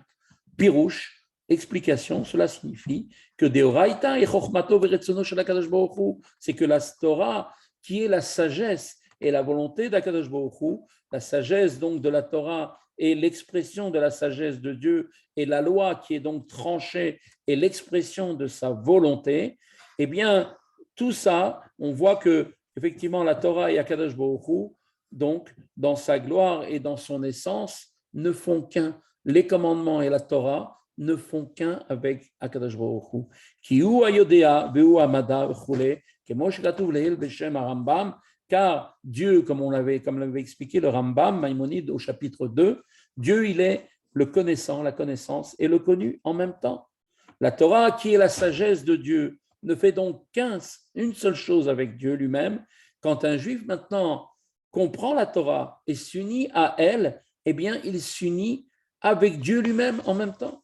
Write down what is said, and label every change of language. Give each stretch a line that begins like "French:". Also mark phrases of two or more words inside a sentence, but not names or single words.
French: Pirouche, explication, cela signifie que Deoraita et
Hebrew: חכמתו ורצונו של הקדוש ברוך הוא,
French: c'est que la Torah, qui est la sagesse et la volonté d'
Hebrew: הקדוש ברוך הוא,
French: la sagesse donc de la Torah et l'expression de la sagesse de Dieu, et la loi qui est donc tranchée et l'expression de sa volonté, eh bien, tout ça, on voit que effectivement la Torah et
Hebrew: הקדוש ברוך הוא,
French: donc dans sa gloire et dans son essence, ne font qu'un. Les commandements et la Torah ne font qu'un avec
Hebrew: הקדוש ברוך הוא. כי הוא היודע והוא המדע וכולי, כמו שכתוב לעיל בשם הרמב"ם.
French: Car Dieu, comme l'avait expliqué le Rambam, Maïmonide au chapitre 2, Dieu, il est le connaissant, la connaissance et le connu en même temps. La Torah, qui est la sagesse de Dieu, ne fait donc qu'une seule chose avec Dieu lui-même. Quand un juif maintenant comprend la Torah et s'unit à elle, eh bien, il s'unit avec Dieu lui-même en même temps.